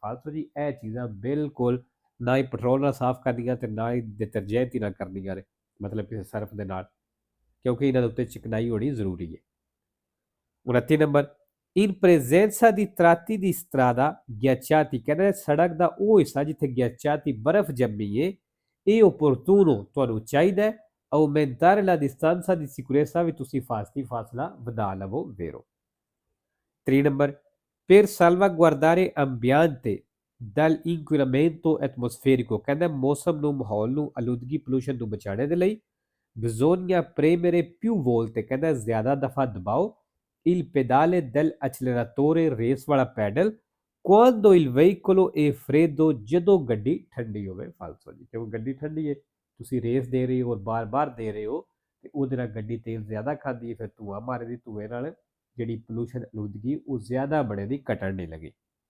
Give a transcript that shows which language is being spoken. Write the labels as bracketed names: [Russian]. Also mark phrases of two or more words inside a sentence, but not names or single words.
[Punjabi] ਫਾਲਤੂ ਜੀ ਇਹ ਚੀਜ਼ਾਂ ਬਿਲਕੁਲ ਨਾ ਹੀ ਪੈਟਰੋਲ ਨਾਲ ਸਾਫ਼ ਕਰਨੀਆਂ ਤੇ ਨਾ ਹੀ ਡਿਟਰਜੈਂਟ ਨਾਲ ਕਰਨੀਆਂ ਨੇ ਮਤਲਬ ਕਿਸੇ ਸਰਫ ਦੇ ਨਾਲ ਕਿਉਂਕਿ ਇਹਨਾਂ ਦੇ ਉੱਤੇ ਚਿਕਨਾਈ ਹੋਣੀ ਜ਼ਰੂਰੀ ਹੈ 29 ਨੰਬਰ [Italian] in presenza di tratti di strada ghiacciati [Punjabi] ਕਹਿੰਦਾ ਸੜਕ ਦਾ ਉਹ ਹਿੱਸਾ ਜਿੱਥੇ ghiacciati ਬਰਫ਼ ਜੰਮੀ ਹੈ ਇਹ opportuno ਤੁਹਾਨੂੰ ਚਾਹੀਦਾ ਹੈ [Italian] aumentare la distanza di sicurezza [Punjabi] ਵੀ ਤੁਸੀਂ ਫਾਸਲਾ ਵਧਾ ਲਵੋ ਵੇਰੋ 3 ਨੰਬਰ [Italian] per salvaguardare ambiente dall'inquinamento atmosferico [Punjabi] ਕਹਿੰਦਾ ਮੌਸਮ ਨੂੰ ਮਾਹੌਲ ਨੂੰ ਆਲੂਦਗੀ ਪੋਲੂਸ਼ਨ ਤੋਂ ਬਚਾਉਣ ਦੇ ਲਈ [Italian] bisogna premere più volte [Punjabi] ਕਹਿੰਦਾ ਜ਼ਿਆਦਾ ਦਫਾ ਦਬਾਓ [Italian] il pedale dell'acceleratore [Punjabi] ਰੇਸ ਵਾਲਾ ਪੈਡਲ [Italian] quando il veicolo è freddo [Punjabi] ਜਦੋਂ ਗੱਡੀ ਠੰਡੀ ਹੋਵੇ ਫਾਲਤੂ ਜੀ ਕਿਉਂਕਿ ਗੱਡੀ ਠੰਡੀ ਹੈ ਤੁਸੀਂ ਰੇਸ ਦੇ ਰਹੇ ਹੋ ਔਰ ਬਾਰ-ਬਾਰ ਦੇ ਰਹੇ ਹੋ ਤੇ ਉਹਦੇ ਨਾਲ ਗੱਡੀ ਤੇਲ ਜ਼ਿਆਦਾ ਖਾਂਦੀ ਹੈ ਫਿਰ ਧੂਆ ਮਾਰਦੀ ਧੂਏ ਨਾਲ ਜਿਹੜੀ ਪੋਲੂਸ਼ਨ ਆਲੂਦਗੀ ਉਹ ਜ਼ਿਆਦਾ ਬਣੇ ਦੀ ਘਟਣ ਨਹੀਂ ਲੱਗੀ